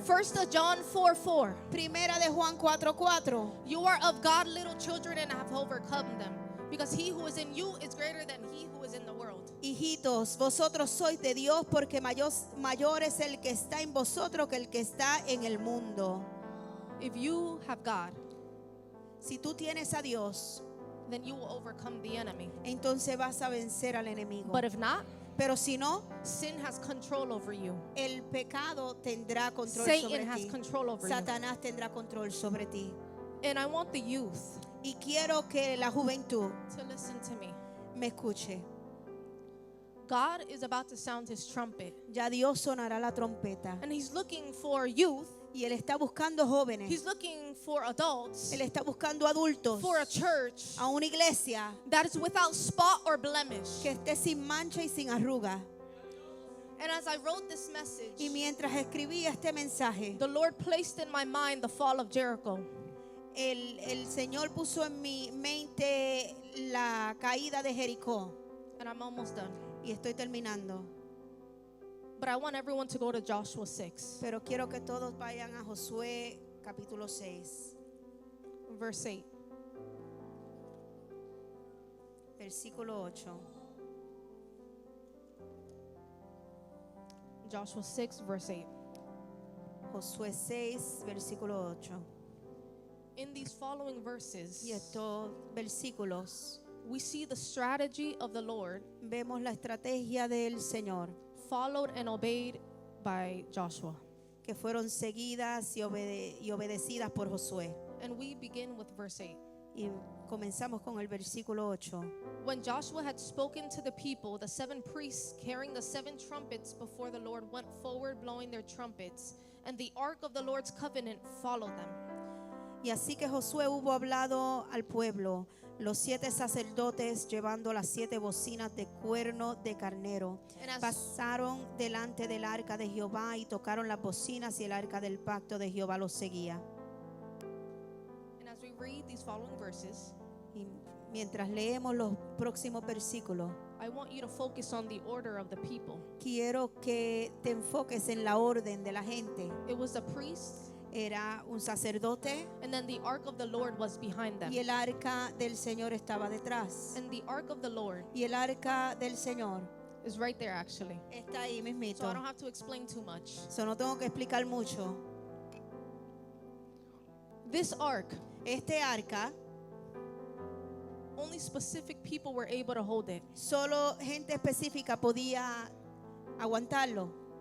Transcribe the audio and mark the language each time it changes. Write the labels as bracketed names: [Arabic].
[English] 1 John 4:4. [Spanish] Primera de Juan 4:4. [English] You are of God, little children, and have overcome them, because he who is in you is greater than he who is in the world. [Spanish] Hijitos, vosotros sois de Dios porque mayor es el que está en vosotros que el que está en el mundo. [English] If you have God, [Spanish] Si tú tienes a Dios, [English] then you will overcome the enemy. [Spanish] entonces vas a vencer al enemigo. [English] But if not, [Spanish] Pero si no, [English] sin has control over you. [Spanish] el pecado tendrá control [English] Satan [Spanish] sobre [English] has [Spanish] ti. [English] control over you. [Spanish] Satanás tendrá control sobre ti. [English] And I want the youth [Spanish] Y quiero que la juventud [English] to listen to me. [Spanish] me escuche. [English] God is about to sound his trumpet, [Spanish] Ya Dios sonará la trompeta. [English] and he's looking for youth. [Spanish] Y Él está buscando jóvenes. [English] He's looking for adults, [Spanish] Él está buscando adultos. [English] for a church [Spanish] A una iglesia [English] that is without spot or blemish. [Spanish] que esté sin mancha y sin arruga. [English] And as I wrote this message, [Spanish] Y mientras escribía este mensaje, [English] the Lord placed in my mind the fall of Jericho. [Spanish] el Señor puso en mi mente la caída de Jericó. [English] And I'm almost done. [Spanish] Y estoy terminando. [English] But I want everyone to go to Joshua 6, [Spanish] Pero quiero que todos vayan a Josué capítulo 6, [English] verse 8. [Spanish] versículo 8. [English] Joshua 6, verse 8. [Spanish] Josué 6, versículo 8. [English] In these following verses, [Spanish] Y estos versículos [English] we see the strategy of the Lord [Spanish] vemos la estrategia del Señor [English] followed and obeyed by Joshua. [Spanish] que fueron seguidas y obedecidas por Josué. [English] And we begin with verse 8. [Spanish] Y comenzamos con el versículo 8. [English] When Joshua had spoken to the people, the 7 priests carrying the 7 trumpets before the Lord went forward blowing their trumpets, and the ark of the Lord's covenant followed them. [Spanish] Y así que Josué hubo hablado al pueblo, los 7 sacerdotes llevando las 7 bocinas de cuerno de carnero, [English] And as, [Spanish] pasaron delante del arca de Jehová y tocaron las bocinas y el arca del pacto de Jehová los seguía. [English] and as we read these following verses, [Spanish] Y mientras leemos los próximos versículos, [English] I want you to focus on the order of the people. [Spanish] quiero que te enfoques en la orden de la gente. [English] It was the priests, [Spanish] Era un sacerdote [English] and then the ark of the Lord was behind them. [Spanish] y el arca del Señor estaba detrás. [English] And the ark of the Lord [Spanish] Y el arca del Señor [English] is right there actually. [Spanish] está ahí [English] So [Spanish] mismito. [English] I don't have to explain too much. [Spanish] So no tengo que explicar mucho. [English] This ark [Spanish] Este arca [English] only specific people were able to hold it. [Spanish] Solo gente específica podía aguantarlo.